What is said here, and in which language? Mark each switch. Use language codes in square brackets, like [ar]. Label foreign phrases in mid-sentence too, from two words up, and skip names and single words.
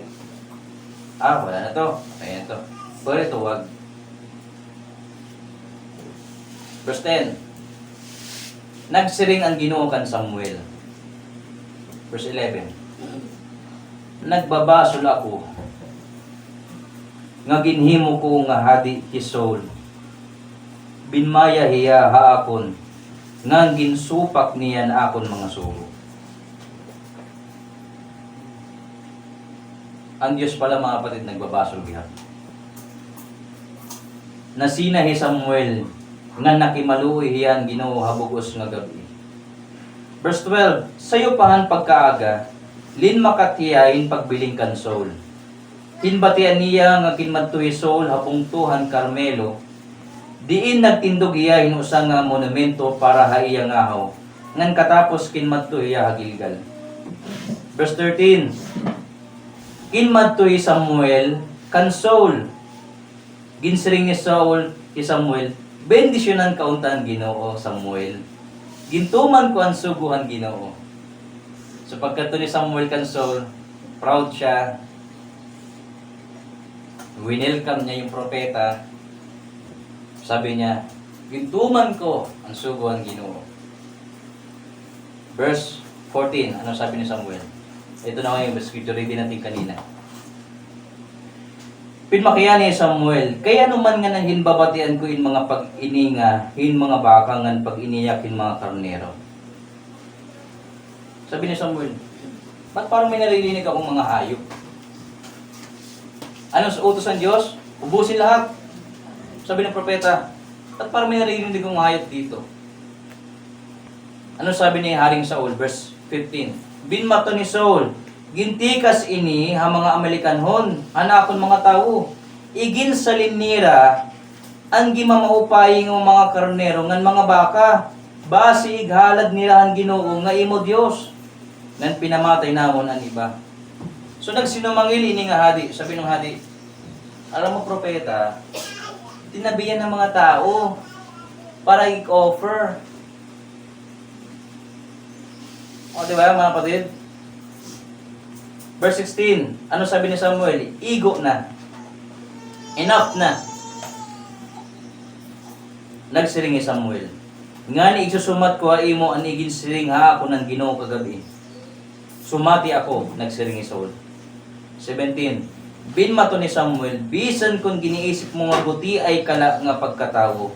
[tl] Wala na to. Ayan to. Pero ito, wag. [war] Verse 10. Nagsiring ang Ginoo kan Samuel. Verse 11. Nagbabasol ako nga ginhimo ko nga hadi ki Saul. Binmaya hiya haakon nga ginsupak niya na akon mga sugo. Ang Diyos pala mga kapatid nagbabasol biha. Nasinahi Samuel nga nakimaluoy hiyan Ginoo habugos nga gabi. Verse 12. Sayo pahan pagkaaga lin makatiyain pagbiling kan Saul. Hinbatian niya nga kinmadtoy Saul hapungtuhan Carmelo. Diin nagtindog iya hinusa nga monumento para haiya ngahaw. Ngan katapos kinmadtoy iya Gilgal. Verse 13. Kinmadtoy Samuel kan Saul. Ginsiring ni Saul ki Samuel, bendisyonan kauntan Ginoo Samuel. Gintuman ko ang suguhan Ginoo. So pagkadto ni Samuel kan Saul, [tl] proud siya. Winelcome niya yung propeta. Sabi niya, [war] gintuman ko ang suguhan Ginoo. [tl] Verse 14, ano sabi ni Samuel? Ito na yung scripture reading natin kanina. [war] Pinmakiyan ni Samuel, kaya naman nga nang hinbabatian ko in mga pag-ininga, in mga baka ngan pag-iniyak in mga karnero. [tl] Sabi ni Samuel, ba't parang may naririnig akong mga hayop? Anong sa utos ng Diyos? Ubusin lahat. Sabi ng propeta, ba't parang may naririnig akong hayop dito? Ano sabi ni Haring Saul? Verse 15. [war] Binmato ni Saul, gintikas ini ha mga Amalekanon, hanakon mga tao. Igin sa linira, ang gimamaupaying ng mga karnero, ngan mga baka, basi ighalad nila ang Ginoo, nga imo Diyos. Ngan pinamatay namon ang iba. So nagsinumangil ini nga hadi, [tl] sabi ng hadi, alam mo propeta, tinabihan ng mga tao para i-offer. O diba mga kapatid? Verse 16, ano sabi ni Samuel? [war] Igo na. Enough na. Nagsiring ni Samuel. Nga ni isusumat ko imo ang igin siring ha ako ng Ginoo kagabi. Sumati ako, nagsiring ni Saul. 17. Binmato ni Samuel, bisan kung giniisip mo nga buti ay kala nga pagkatawo.